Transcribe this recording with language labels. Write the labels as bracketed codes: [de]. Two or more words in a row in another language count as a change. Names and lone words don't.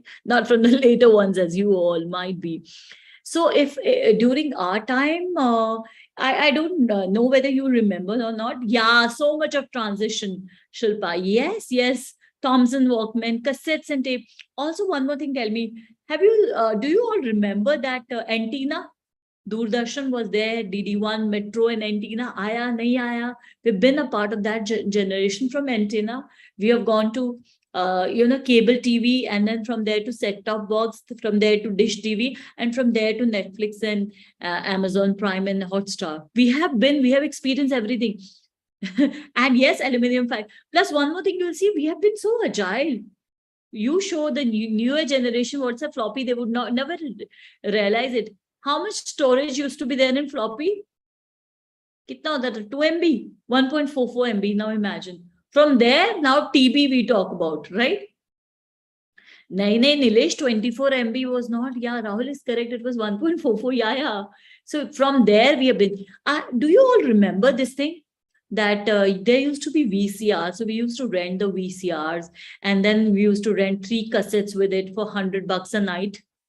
[en] Not from the later ones, as you all might be. So if during our time, I don't know whether you remember or not. Yeah, so much of transition, Shilpa. Yes. Thomson Walkman, cassettes and tape. Also, one more thing, tell me, do you all remember that antenna? Doordarshan was there, DD1, Metro and antenna. [hi] आया, नहीं आया. [en] We've been a part of that generation from antenna. We have gone to, cable TV, and then from there to set-top box, from there to dish TV, and from there to Netflix and Amazon Prime and Hotstar. We have experienced everything. And yes, aluminum foil. Plus, one more thing you'll see, we have been so agile. You show the newer generation what's a floppy, they would never realize it. How much storage used to be there in floppy? [hi] कितना होता था? 2 MB, 1.44 MB. [en] Now imagine. From there, now TB we talk about, right? Nahin, Nilesh, 24 MB was not. Yeah, Rahul is correct. It was 1.44. Yeah. So from there, we have been. Do you all remember this thing? That there used to be VCR. So we used to rent the VCRs, and then we used to rent 3 cassettes with it for $100 a night.